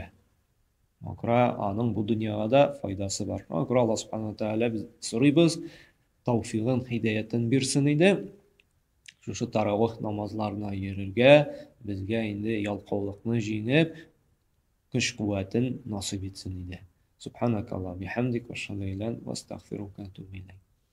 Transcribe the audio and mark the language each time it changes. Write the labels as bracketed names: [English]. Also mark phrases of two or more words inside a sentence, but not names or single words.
[Tatar] Шуңа күрә аның бу дөньяга да файдасы бар. Шуңа күрә Аллаһ [Arabic] سبحانه وتعالى [Tatar] без сорыйбыз, тәүфигын, һидаятын бирсен иде. Шушы таравих намазларына йөрергә, безгә инде ялкаулыкны җиңеп, көч-куәтен насыйп итсен иде. [Arabic] سبحانك اللهم بحمدك وأشهد أن لا إله إلا أنت وأستغفرك وأتوب إليك.